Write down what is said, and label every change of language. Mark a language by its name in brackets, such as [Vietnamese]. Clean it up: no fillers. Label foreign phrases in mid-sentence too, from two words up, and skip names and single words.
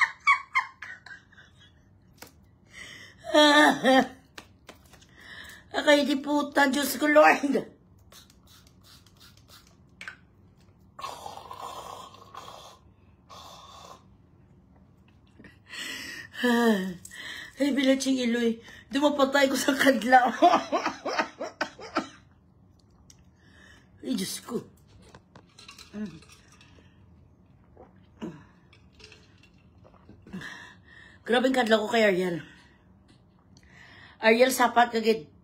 [Hiligaynon] Akay di puta, [Filipino] Diyos ko [Hiligaynon] Lord. Ay, bilatsing iloy. Dumapatay ko sa kadlaw. Ay, Diyos ko. Grabing kadlaw ko kay Ariel. Ariel, sapat kagid.